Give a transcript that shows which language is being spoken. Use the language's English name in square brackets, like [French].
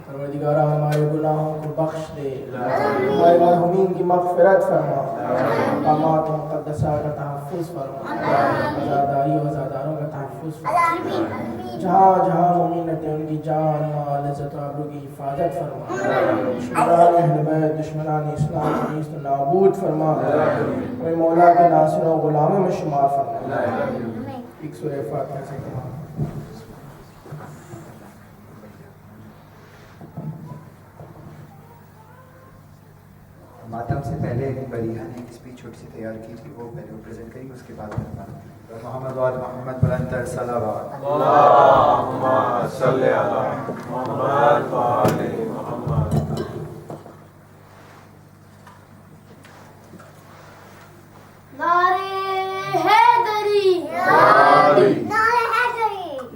[Urdu] پروردگارہ ہمارے گناہوں کو بخش دے، ہمارے مرحومین کی مغفرت فرما، مقامات مقدسہ کا تحفظ فرما، عزاداری و عزاداروں کا تحفظ فرما، جہاں جہاں مومن رہتے ان کی جان مال عزت و آبرو کی حفاظت فرما، دشمنان اہل بیت دشمنان اسلام کو نیست و نابود فرما، کوئی مولا کے ناصروں و غلاموں میں شمار فرما۔ ایک سورہ فاتحہ سے تمام۔ ماتم سے پہلے بریحہ نے ایک اسپیچ چھوٹی سی تیار کی تھی، وہ پہلے وہ پریزنٹ کریں گے، اس کے بعد محمد وآل محمد بلندر صلوات۔ [Arabic] اللہم صلی علی محمد وآل محمد۔ [Urdu] نعرے حیدری، یاری، نعرے حیدری،